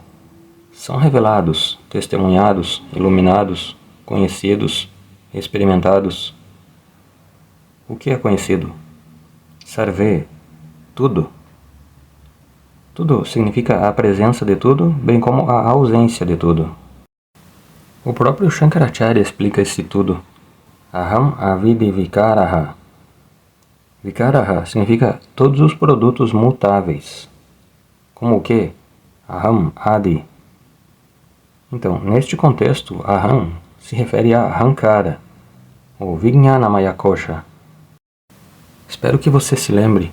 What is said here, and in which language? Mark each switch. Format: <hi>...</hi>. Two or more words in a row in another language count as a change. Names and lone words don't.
<pt>São revelados, testemunhados, iluminados, conhecidos, experimentados. O que é conhecido? Sarve, tudo. Tudo significa a presença de tudo, bem como a ausência de tudo. O próprio Shankaracharya explica esse tudo.</pt> <sa>Aham avidi vikaraha.</sa> <pt>Vikaraha significa todos os produtos mutáveis. Como o que?</pt> <sa>Aham adi.</sa> <pt>Então, neste contexto, Aham se refere a Ahankara, ou</pt> <sa>Vijnanamaya Kosha.</sa> <pt>Espero que você se lembre.</pt>